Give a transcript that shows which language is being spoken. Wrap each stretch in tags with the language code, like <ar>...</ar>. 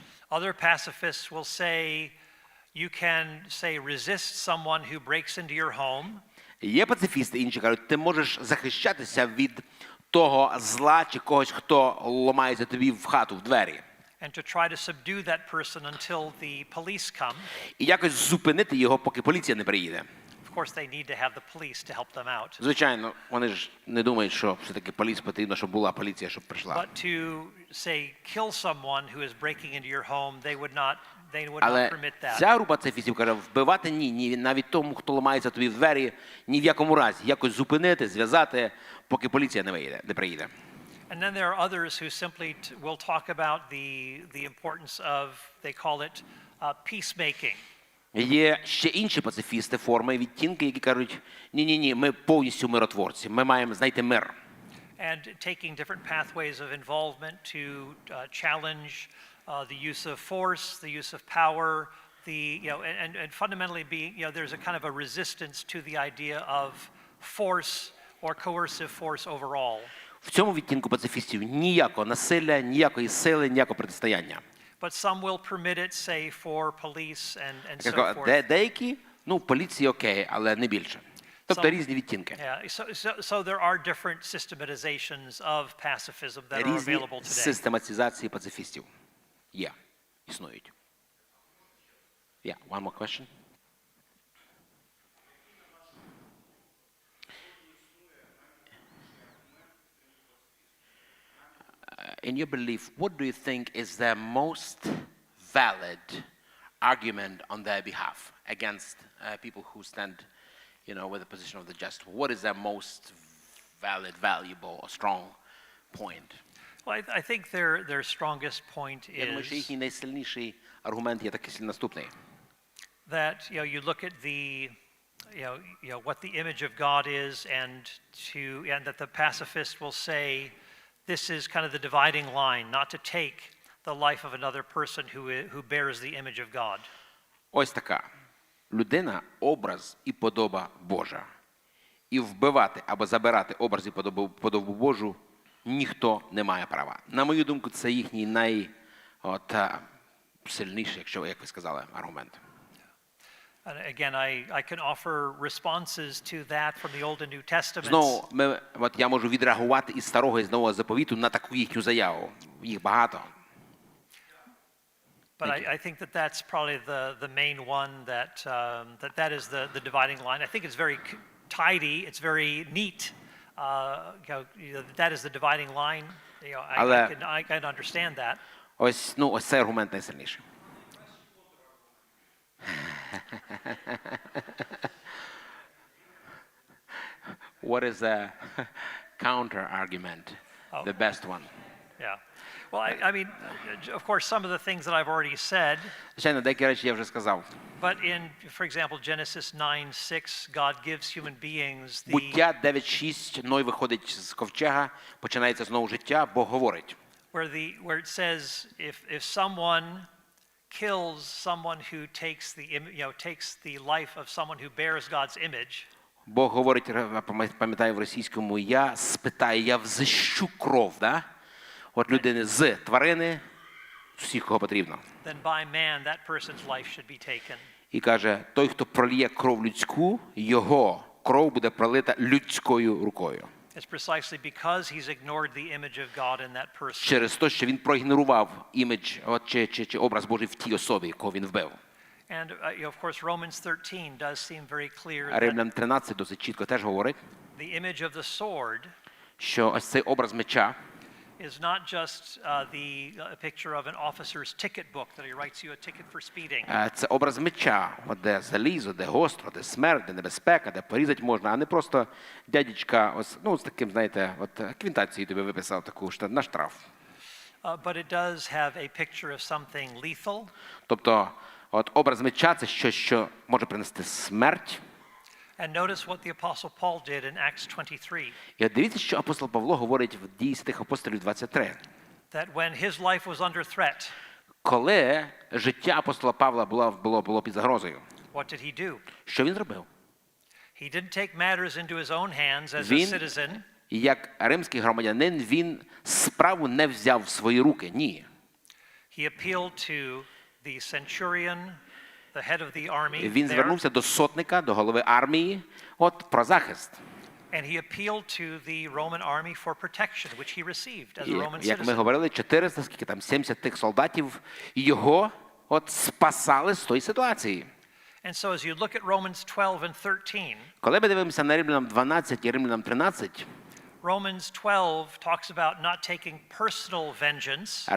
<en>Other pacifists will say, you can say resist someone who breaks into your home.</en> <uk>Є пацифісти, інші кажуть, ти можеш захищатися від того зла чи когось, хто ламається тобі в хату, в двері.</uk> <en>And to try to subdue that person until the police come.</en> <uk>І якось зупинити його, поки поліція не приїде.</uk> <en>Of course, they need to have the police to help them out.</en> <uk>Звичайно, вони ж не думають, що все-таки поліція потрібно, щоб була поліція, щоб прийшла.</uk> <en>But to say kill someone who is breaking into your home, they would not</en> <uk>Але</uk> <en>permit that.</en> <uk>ця група пацифістів каже, вбивати ні, навіть тому, хто ламається тобі в двері, ні в якому разі. Якось зупинити, зв'язати, поки поліція не приїде.</uk> <en>And then there are others who simply will talk about the importance of, they call it peacemaking.</en> <uk>Є ще інші пацифісти, форми, відтінки, які кажуть, ні, ми повністю миротворці, ми маємо знайти мир.</uk> <en>And taking different pathways of involvement to challenge the use of force, the use of power, and fundamentally being, there's a kind of a resistance to the idea of force or coercive force overall.</en> <uk>В цьому відтінку пацифістів ніякого насилля, ніякої сили, ніякого протистояння.</uk> <en>But some will permit it, say, for police and so forth.</en> <uk>Деякі, поліції окей, але не більше. Тобто різні відтінки.</uk> <en>So there are different systematizations of pacifism that are available today.</en> <uk>Різні систематизації пацифістів є, існують.</uk> <en>Yeah, one more question. In your belief, what do you think is the most valid argument on their behalf against people who stand, with the position of the just? What is their most valid, valuable, or strong point? Well, I think their strongest point</en> <uk>Я думаю, що їхній найсильніший аргумент є такий наступний.</uk> <en>That you look at the what the image of God is, and that the pacifist will say, this is kind of the dividing line, not to take the life of another person who bears the image of God.</en> <uk>Ось така. Людина – образ і подоба Божа. І вбивати або забирати образ і подобу Божу ніхто не має права. На мою думку, це їхній найсильніший, якщо, як ви сказали, аргумент.</uk> <en>And again, I can offer responses to that from the Old and New Testaments.</en> <uk>Знову, я можу відреагувати із Старого і з Нового Заповіту на таку їхню заяву. Їх багато.</uk> <en>But I think that's probably the main one that is the dividing line. I think it's very tidy, it's very neat. That is the dividing line. I can understand that.</en> <uk>Ось цей аргумент найсильніший.</uk> <en>What is the counter argument? The best one. Yeah. Well, I mean, of course, some of the things that I've already said.</en> <uk>Звичайно, деякі речі я вже сказав.</uk> <en>But in, for example, Genesis 9:6, God gives human beings the.</en> <uk>Буття 9:6, Ной виходить з ковчега, починається знову життя, Бог говорить.</uk> <en>Where it says if someone kills someone who takes the life of someone who bears God's image.</en> <uk>Бог говорить, пам'ятаю в російському, я спитаю, я взищу кров, да? От людини з тварини, всіх, кого потрібно.</uk> <en>Then by man that person's life should be taken.</en> <uk>І каже, той, хто пролє кров людську, його кров буде пролита людською рукою.</uk> <en>It's precisely because he's ignored the image of God in that person.</en> <uk>Через те, що він проігнорував імідж, чи образ Божий в тій особі, якого він вбив.</uk> <en>And of course Romans 13 does seem very clear that</en> <uk>Римлянам 13 досить чітко теж говорить,</uk> <en>the image of the sword</en> <uk>що ось цей образ меча</uk> <en>is not just a picture of an officer's ticket book that he writes you a ticket for speeding.</en> <uk>Це образ меча, де залізо, де гостро, де смерть, де небезпека, де порізати можна, а не просто дядечка з таким, знаєте, квитанцію тобі виписав таку на штраф.</uk> <en>But it does have a picture of something lethal.</en> <uk>Тобто, образ меча – це щось, що може принести смерть.</uk> <en>And notice what the apostle Paul did in Acts 23.</en> <uk>І дивіться, що апостол Павло говорить в Дії святих апостолів 23.</uk> <en>That when his life was under threat.</en> <uk>Коли життя апостола Павла було під загрозою.</uk> <en>What did he do?</en> <uk>Що він зробив?</uk> <en>He didn't take matters into his own hands as a citizen.</en> <uk>Як римський громадянин, він справу не взяв в свої руки. Ні.</uk> <en>He appealed to the centurion, the head of the army.</en> <uk>Він звернувся до сотника, до голови армії, про захист.</uk> <en>And he appealed to the Roman army for protection, which he received as a Roman citizen.</en> <uk>Як ми говорили, 70 тих солдатів його спасали з тої ситуації.</uk> <en>And so as you look at Romans 12 and 13,</en> <uk>коли ми дивимося на Римлянам 12 і Римлянам 13,</uk> <en>Romans 12 talks about not taking personal vengeance.</en>